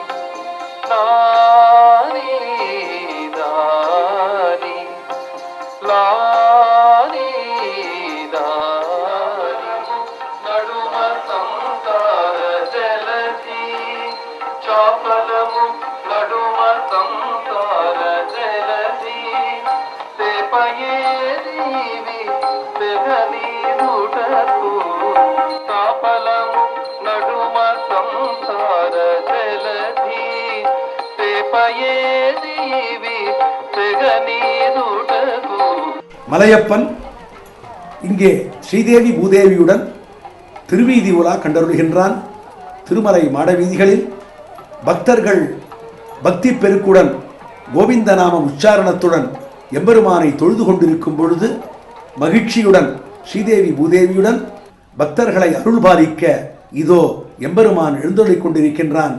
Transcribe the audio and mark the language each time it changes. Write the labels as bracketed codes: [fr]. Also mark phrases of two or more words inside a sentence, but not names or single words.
[te] లాలి లాలి లాలి లాలి నడుమ సంసార జలధి చాపలము నడుమ సంసార జలధి సేపయే దేవి బెగనీరుడకు చాపలము నడుమ సంసార జలధి సేపయే దేవి బెగనీరుడకు. [ta] மலையப்பன் இங்கே ஸ்ரீதேவி பூதேவியுடன் திருவீதி உலா கண்டருள்கின்றான். திருமலை மாடவீதிகளில் பக்தர்கள் பக்தி பெருக்குடன் கோவிந்தநாம உச்சாரணத்துடன் எம்பெருமானை தொழுது கொண்டிருக்கும் பொழுது மகிழ்ச்சியுடன் ஸ்ரீதேவி பூதேவியுடன் பக்தர்களை அருள்பாலிக்க இதோ எம்பெருமான் எழுந்தொழிக் கொண்டிருக்கின்றான்.